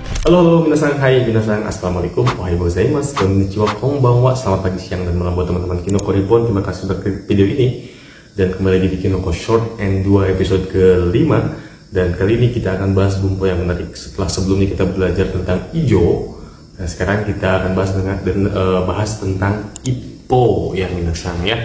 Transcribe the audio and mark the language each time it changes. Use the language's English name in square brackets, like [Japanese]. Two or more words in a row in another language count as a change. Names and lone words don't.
[Indonesian] Halo, halo, minasan, hai, minasan, assalamualaikum, [Japanese] おはようございます、こんにちは、こんばんは, [Indonesian] selamat pagi, siang, dan malam buat teman-teman Kinoko Reborn. Terima kasih sudah klik video ini. Dan kembali lagi di Kinoko Short and 2 episode ke-5. Dan kali ini kita akan bahas bumbu yang menarik. Setelah sebelumnya kita belajar tentang ijo, nah sekarang kita akan bahas tentang ippo ya minasan ya.